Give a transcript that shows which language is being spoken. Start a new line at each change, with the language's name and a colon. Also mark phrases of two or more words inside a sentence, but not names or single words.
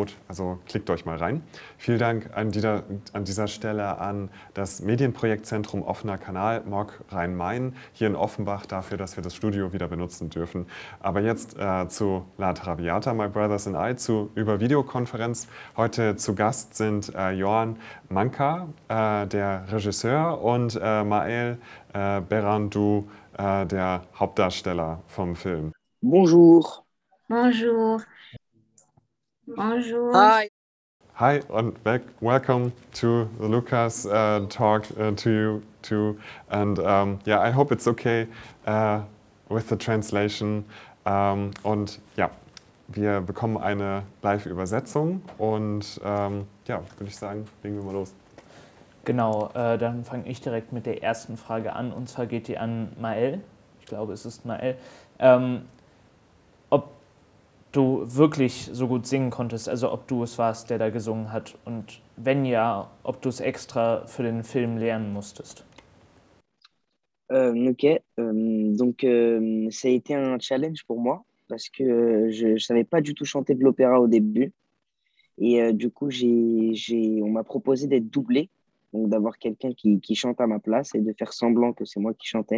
German: Also klickt euch mal rein. Vielen Dank an dieser Stelle an das Medienprojektzentrum Offener Kanal MOG Rhein-Main hier in Offenbach dafür, dass wir das Studio wieder benutzen dürfen. Aber jetzt zu La Traviata, My Brothers and I, über Videokonferenz. Heute zu Gast sind Johan Manka, der Regisseur, und Maël Berandou, der Hauptdarsteller vom Film.
French: Bonjour. Bonjour. Bonjour.
English: Hi. Hi and welcome to the Lucas talk to you too. And yeah, I hope it's okay with the translation.
German: Und ja, wir bekommen eine Live-Übersetzung und ja, würde ich sagen, legen wir mal los. Genau, dann fange ich direkt mit der ersten Frage an, und zwar geht die an Maël. Ich glaube, es ist Maël. Ob du wirklich so gut singen konntest, also ob du es warst, der da gesungen hat, und wenn ja, ob du es extra für den Film lernen musstest.
French: Ok, donc ça a été un challenge pour moi parce que je ne savais pas du tout chanter de l'opéra au début. Et du coup, on m'a proposé d'être doublé, donc d'avoir quelqu'un qui chante à ma place et de faire semblant que c'est moi qui chantais.